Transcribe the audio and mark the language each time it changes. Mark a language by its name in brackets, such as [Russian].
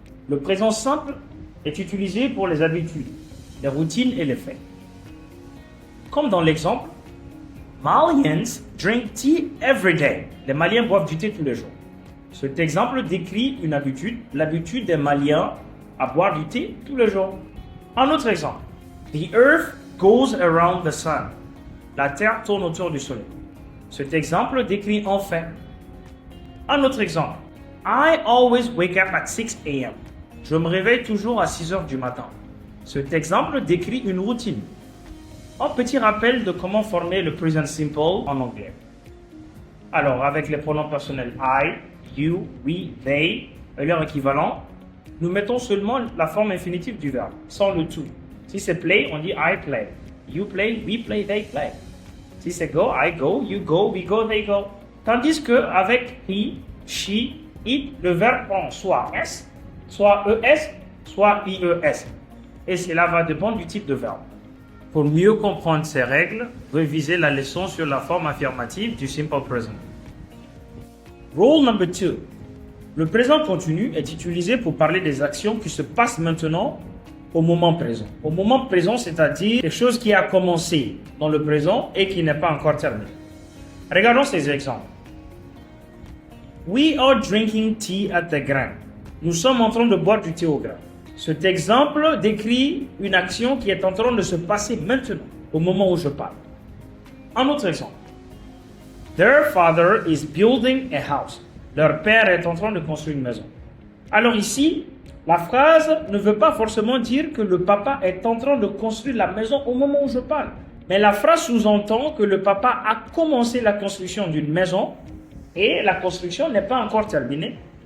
[French] Le présent simple est utilisé pour les habitudes, les routines et les faits. Comme dans l'exemple, [English] Malians drink tea every day. [French] Les Maliens boivent du thé tous les jours. Cet exemple décrit une habitude, l'habitude des Maliens à boire du thé tous les jours. Un autre exemple. [English] The earth goes around the sun. [French] La terre tourne autour du soleil. Cet exemple décrit un fait. Un autre exemple. [English] I always wake up at 6 a.m. [French] Je me réveille toujours à 6 heures du matin. Cet exemple décrit une routine. Un petit rappel de comment former le present simple en anglais. Alors, avec les pronoms personnels I, you, we, they et leur équivalent, nous mettons seulement la forme infinitive du verbe, sans le tout. Si c'est play, on dit [English] I play. You play, we play, they play. [French] Si c'est [English] go, I go, you go, we go, they go. [French] Tandis que avec he, she, it, le verbe prend soit S, soit ES, soit IES. Et cela va dépendre du type de verbe. Pour mieux comprendre ces règles, révisez la leçon sur la forme affirmative du simple present. [English] Rule number 2. [French] Le présent continu est utilisé pour parler des actions qui se passent maintenant au moment présent. Au moment présent, c'est-à-dire quelque chose qui a commencé dans le présent et qui n'est pas encore terminé. Regardons ces exemples. [English] We are drinking tea at the Grand. [French] Nous sommes en train de boire du thé au grain. Cet exemple décrit une action qui est en train de se passer maintenant, au moment où je parle. Un autre exemple. [English] Their father is building a house. [French] Leur père est en train de construire une maison. Alors ici, la phrase ne veut pas forcément dire que le papa est en train de construire la maison au moment où je parle. Mais la phrase sous-entend que le papa a commencé la construction d'une maison et la construction n'est pas encore terminée.